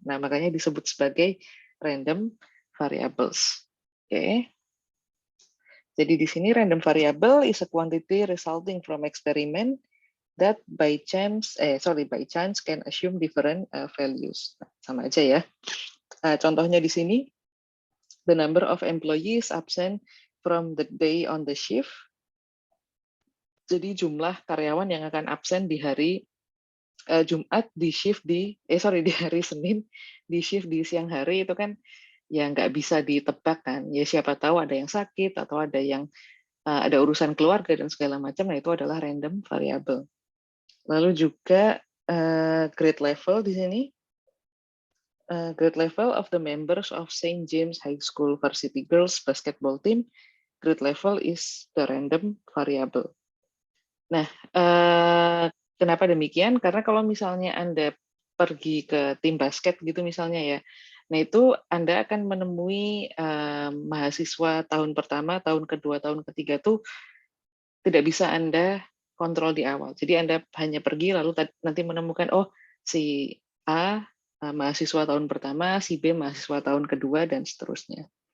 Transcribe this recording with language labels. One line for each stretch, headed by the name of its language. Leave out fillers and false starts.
Indonesian: Nah, makanya disebut sebagai random variables. Oke.
English: Jadi di sini random variable is a quantity resulting from experiment that by chance can assume different values. Nah, sama aja ya. Contohnya di sini, the number of employees absent from the day on the shift.
Indonesian: Jadi jumlah karyawan yang akan absen di hari Jumat di hari Senin di shift di siang hari itu kan ya nggak bisa ditebak kan. Ya siapa tahu ada yang sakit atau ada yang ada urusan keluarga dan segala macam. Nah itu adalah random variable. Lalu juga grade level di sini.
English: Grade level of the members of St. James High School Varsity Girls Basketball Team. Grade level is the random variable.
Indonesian: Nah, kenapa demikian? Karena kalau misalnya Anda pergi ke tim basket gitu misalnya ya, nah itu Anda akan menemui mahasiswa tahun pertama, tahun kedua, tahun ketiga tuh tidak bisa Anda kontrol di awal. Jadi Anda hanya pergi lalu nanti menemukan, oh si A mahasiswa tahun pertama, si B mahasiswa tahun kedua, dan seterusnya.